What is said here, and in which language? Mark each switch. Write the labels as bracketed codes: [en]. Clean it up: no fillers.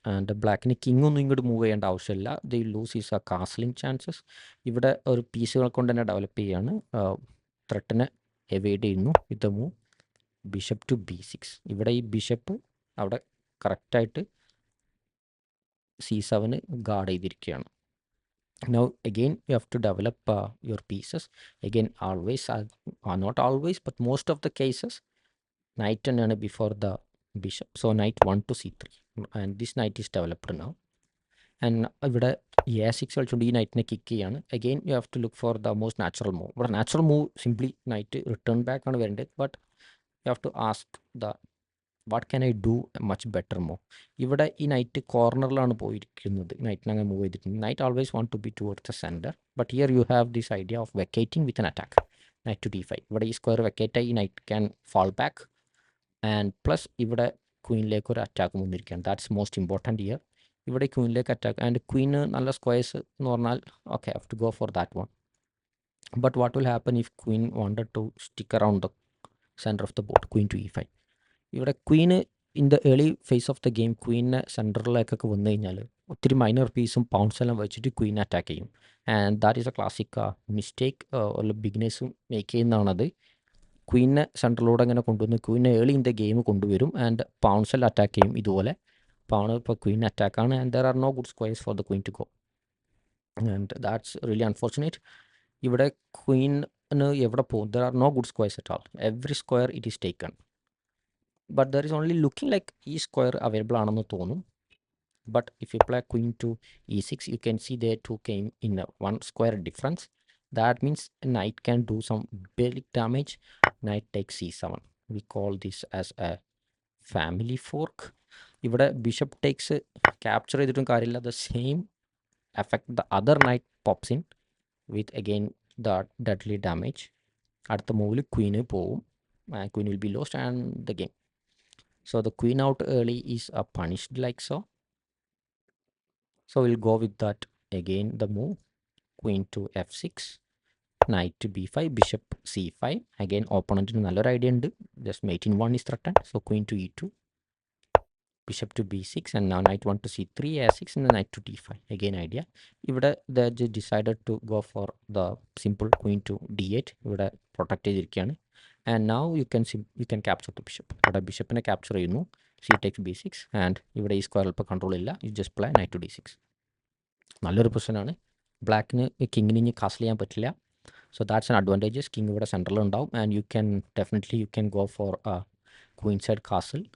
[ml] And ബ്ലാക്കിന് king ഒന്നും ഇങ്ങോട്ട് move ചെയ്യേണ്ട ആവശ്യമില്ല. [en] They lose is a castling chances. [ml] ഇവിടെ ഒരു പീസുകൾ കൊണ്ട് തന്നെ ഡെവലപ്പ് ചെയ്യാണ്. ത്രെട്ടിനെ എവേഡ് ചെയ്യുന്നു [en] With the move bishop to B6. [ml] ഇവിടെ ഈ ബിഷപ്പ് അവിടെ കറക്റ്റായിട്ട് C7 ഗാർഡ് ചെയ്തിരിക്കുകയാണ്. [en] Now again you have to develop your pieces. Again always, not always, but most of the cases knight and before the bishop. So knight 1 to C3, and this knight is developed now. And [ml] ഇവിടെ A6 കളിച്ചുകൊണ്ട് ഈ നൈറ്റിനെ kick ചെയ്യാണ്. [en] Again you have to look for the most natural move. [ml] ഇവിടെ natural move simply night return back ആണ് വരേണ്ടത്. [en] But you have to ask the what can I do much better move. [ml] ഇവിടെ ഈ night കോർണറിലാണ് പോയിരിക്കുന്നത്. നൈറ്റിനെ അങ്ങനെ move ചെയ്തിട്ടുണ്ട്. [en] Knight always want to be towards the centre. But here you have this idea of vacating with an attack. Knight to D5. [ml] ഇവിടെ ഈ square വെക്കേറ്റായി [en] ഈ knight can fall back. [ml] And plus ഇവിടെ ക്വീനിലേക്ക് ഒരു അറ്റാക്ക് വന്നിരിക്കുകയാണ്. [en] That's most important here. [ml] ഇവിടെ ക്വീനിലേക്ക് attack and queen നല്ല squares എന്ന് പറഞ്ഞാൽ okay have to go for that one. [en] But what will happen if queen wanted to stick around the center of the board? Queen to e5. [ml] ഇവിടെ queen in the early face of the game ക്വീനെ സെൻറ്ററിലേക്കൊക്കെ വന്നു കഴിഞ്ഞാൽ ഒത്തിരി minor പീസും pounce എല്ലാം വെച്ചിട്ട് Queen attack ചെയ്യും. [en] And that is a classic mistake ഉള്ള ബിഗിനേഴ്സും make ചെയ്യുന്നതാണത്. [ml] ക്വീനെ സെൻറ്ററിലൂടെ അങ്ങനെ കൊണ്ടുവന്ന് ക്വീനെ ഏർലി ഇൻ ദ ഗെയിം കൊണ്ടുവരും ആൻഡ് പൗൺസെല്ലാം അറ്റാക്ക് ചെയ്യും. ഇതുപോലെ പൗണ് ഇപ്പോൾ Queen അറ്റാക്കാണ് [en] And there are no good squares for the queen to go and that's really unfortunate. [ml] ഇവിടെ queen എവിടെ പോകും? [en] There are no good squares at all. Every square it is taken. But there is only looking like [ml] ഈ square available ആണെന്ന് തോന്നും. [en] But if you play queen to e6 you can see they to came in one square difference. That means knight can do some big damage. Knight take c7. We call this as a family fork. [ml] ഇവിടെ bishop takes capture ചെയ്തിട്ടും കാര്യമില്ല. [en] The same effect the other night pops in with again the deadly damage. [ml] അടുത്ത മൂവിൽ queen പോവും. [en] Queen will be lost and the game. So the queen out early is punished like so. So we'll go with that again. The move queen to f6, knight to b5, bishop c5. Again opponent [ml] nallor idea undu, [en] just mate in 1 is threatened. So queen to e2, bishop to b6 and now knight 1 to c3, a6 and the knight to d5. Again idea. Ivide they decided to go for the simple queen to d8. [ml] Ivide protect ചെയ്തിരിക്കുകയാണ്. [en] And now you can capture the bishop. [ml] ഇവിടെ ബിഷപ്പിനെ capture ചെയ്യുന്നു. [en] c takes b6 and [ml] ഇവിടെ ഈ square ഇപ്പോൾ control ഇല്ല. [en] You just play knight to d6. നല്ലൊരു പൊസിഷനാണ്. [ml] ബ്ലാക്കിന് കിങ്ങിന് ഇനി കാസ്റ്റിൽ ചെയ്യാൻ പറ്റില്ല. [en] So that's an advantages. [ml] King ഇവിടെ സെൻട്രൽ ഉണ്ടാവും [en] And you can go for queen side castle.